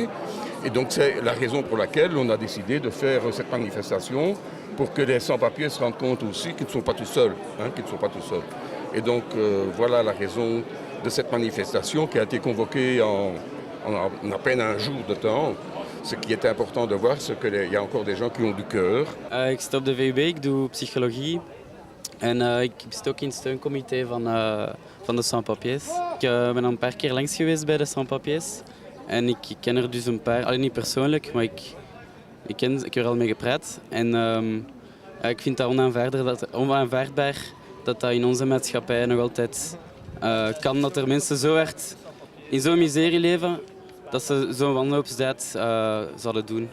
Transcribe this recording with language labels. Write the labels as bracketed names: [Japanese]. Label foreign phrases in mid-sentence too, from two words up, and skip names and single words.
[French] Et donc c'est la raison pour laquelle on a décidé de faire cette manifestation pour que les sans-papiers se rendent compte aussi qu'ils ne sont pas tout seuls. Et donc voilà la raison de cette manifestation qui a été convoquée en à peine un jour de temps. Ce qui est important de voir, c'est qu'il y a encore des gens qui ont du cœur. [Dutch] Ik zit op de VUB, ik doe psychologie. En ik zit ook in het steuncomité van de sans-papiers. Ik ben al een paar keer langs geweest bij de sans-papiers. En ik ken er dus een paar, alleen niet persoonlijk, maar ik heb er al mee gepraat. En ik vind dat onaanvaardbaar dat in onze maatschappij nog altijd kan. Dat er mensen zo hard in zo'n miserie leven, dat ze zo'n wanhoopsdaad zouden doen.